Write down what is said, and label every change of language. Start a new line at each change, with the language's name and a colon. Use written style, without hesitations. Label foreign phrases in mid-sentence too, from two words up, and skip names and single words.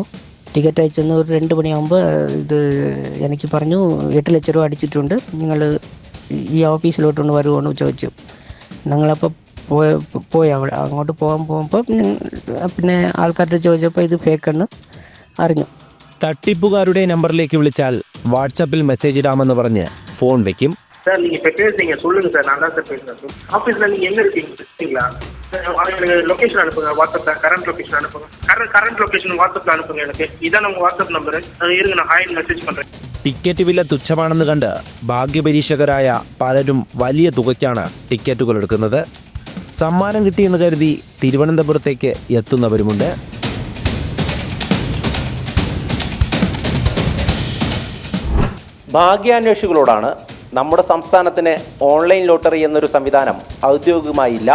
Malayalam: ടിക്കറ്റ് അയച്ചു തന്ന് ഒരു 2 മണിയാകുമ്പോൾ ഇത് എനിക്ക് പറഞ്ഞു 8 ലക്ഷം രൂപ അടിച്ചിട്ടുണ്ട്, നിങ്ങൾ ഈ ഓഫീസിലോട്ടൊന്ന് വരുമോയെന്ന് ചോദിച്ചു. ഞങ്ങളപ്പോൾ പോയി അവിടെ അങ്ങോട്ട് പോകുമ്പോൾ പിന്നെ ആൾക്കാരുടെ ചോദിച്ചപ്പോൾ ഇത് ഫേക്കെന്ന് അറിഞ്ഞു. തട്ടിപ്പുകാരുടെ നമ്പറിലേക്ക് വിളിച്ചാൽ വാട്സാപ്പിൽ മെസ്സേജ് ഇടാമെന്ന് പറഞ്ഞ് ഫോൺ വെക്കും.
Tamil: சார் நீங்கள் இப்போ பேசுறீங்க, சொல்லுங்கள் சார், நான் தான் சார் பேசுகிறேன் சார். ஆஃபீஸில் நீங்கள் எங்கே இருக்கீங்க சரிங்களா? எனக்கு லொக்கேஷன் அனுப்புங்க, வாட்ஸ்அப்பில்
English: current location
Tamil: அனுப்புங்க.
English: current location
Tamil: வாட்ஸ்அப்பில் அனுப்புங்க. எனக்கு இதான் உங்கள் வாட்ஸ்அப் நம்பரு. இருங்க, நான் ஹாய் മെസ്സേജ് பண்ணுறேன்.
Malayalam: ടിക്കറ്റ് വില തുച്ഛമാണെന്ന് കണ്ട് ഭാഗ്യപരീക്ഷകരായ പലരും വലിയ തുകയ്ക്കാണ് ടിക്കറ്റുകൾ എടുക്കുന്നത്. സമ്മാനം കിട്ടിയെന്ന് കരുതി തിരുവനന്തപുരത്തേക്ക് എത്തുന്നവരുമുണ്ട്. ഭാഗ്യാന്വേഷികളോടാണ് നമ്മുടെ സംസ്ഥാനത്തിന് ഓൺലൈൻ ലോട്ടറി എന്നൊരു സംവിധാനം ഔദ്യോഗികമായില്ല.